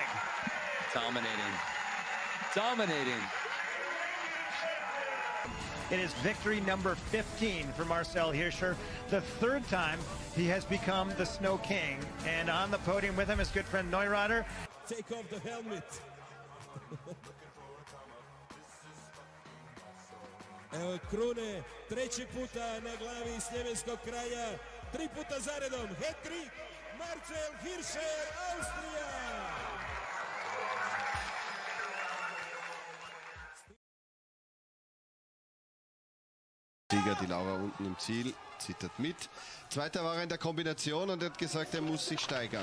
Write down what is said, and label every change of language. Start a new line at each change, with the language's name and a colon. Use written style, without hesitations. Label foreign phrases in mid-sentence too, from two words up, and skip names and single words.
English: Dominating. Dominating. It is victory number 15 for Marcel Hirscher. The 3rd time he has become the Snow King. And on the podium with him is good friend Neurader. Take off the helmet.
Croatian: Evo krune, 3. puta na glavi s njemačkog kraja. 3 puta zaredom, hat-trick, Marcel Hirscher, Austria.
German: Sieger, die Laura unten im Ziel, zittert mit. Zweiter war er in der Kombination und er hat gesagt, er muss sich steigern.